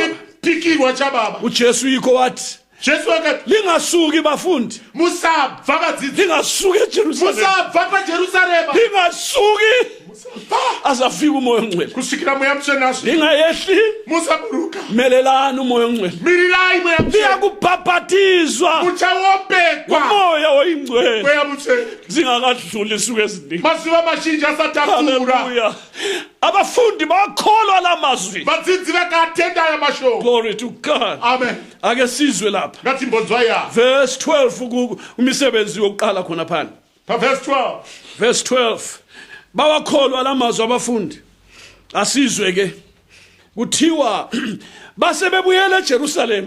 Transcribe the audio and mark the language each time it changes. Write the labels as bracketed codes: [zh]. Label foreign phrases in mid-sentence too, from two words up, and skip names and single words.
[sn] chipikirwa chababa. [nd] uJesu yikho wathi [sn] Jesu akati [nd] lingasuki bafundi, [sn] musabva vadzidzi, [nd] lingasuki eJerusalema, [sn] musabva paJerusarema, [nd] lingasuki [sn] musabva [nd] azafika umoya ongcwele, [sn] kusvikira mweya mutsvene asvika, [nd] lingayehli [sn] musaburuka, [nd] melelani umoya ongcwele, [sn] mirirai mweya mutsvene, [nd] liyakubhabhatizwa [sn] muchaombekwa [nd] umoya oyingcwele [sn] mweya mutsvene. [nd] zingakadluli insuku eziningi. [sn] Mazuva mazhinji asati apfuura, Haleluya. [nd] Abafundi bakholwa la mazwi. [sn] vadzidzi vakatenda aya mashoko. [en] Glory to God. Amen. [nd] Ake sizwe lapha [sn] Ngatimbonzwa ya [nd] verse 12 kumisebenzi yokuqala khona phana, [sn] paverse 12. [nd] verse 12 bawakholwa la mazwi abafundi. Asizwe ke kuthiwa base bebuyela eJerusalema,